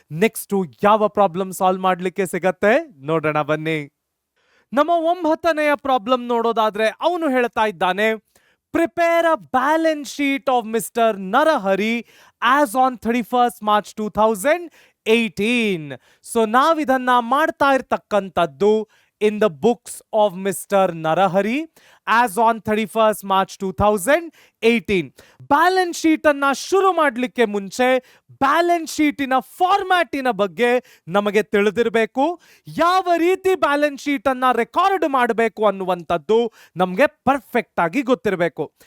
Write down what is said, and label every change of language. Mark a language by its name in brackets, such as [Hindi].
[Kannada] Next ಯಾವ problem solve ಮಾಡ್ಲಿಕ್ಕೆ ಸಿಗತ್ತೆ ನೋಡೋಣ ಬನ್ನಿ. ನಮ್ಮ 9ನೇ ಪ್ರಾಬ್ಲಮ್ ನೋಡೋದಾದ್ರೆ ಅವನು ಹೇಳ್ತಾ ಇದ್ದಾನೆ, [English] Prepare a balance sheet of mister Narahari as on 31st March 2018. [Kannada] So ನಾವಿದನ್ನ ಮಾಡ್ತಾ ಇರ್ತಕ್ಕಂಥದ್ದು [English] in the books of Mr. Narahari as on 31st March 2018. [Kannada] Balance sheet ಅನ್ನ ಶುರು ಮಾಡಲಿಕ್ಕೆ ಮುಂಚೆ ಬ್ಯಾಲೆನ್ಸ್ ಶೀಟಿನ ಫಾರ್ಮ್ಯಾಟಿನ ಬಗ್ಗೆ ನಮಗೆ ತಿಳಿದಿರಬೇಕು. ಯಾವ ರೀತಿ ಬ್ಯಾಲೆನ್ಸ್ ಶೀಟ್ ಅನ್ನ ರೆಕಾರ್ಡ್ ಮಾಡಬೇಕು ಅನ್ನುವಂಥದ್ದು ನಮಗೆ ಪರ್ಫೆಕ್ಟ್ ಆಗಿ ಗೊತ್ತಿರಬೇಕು.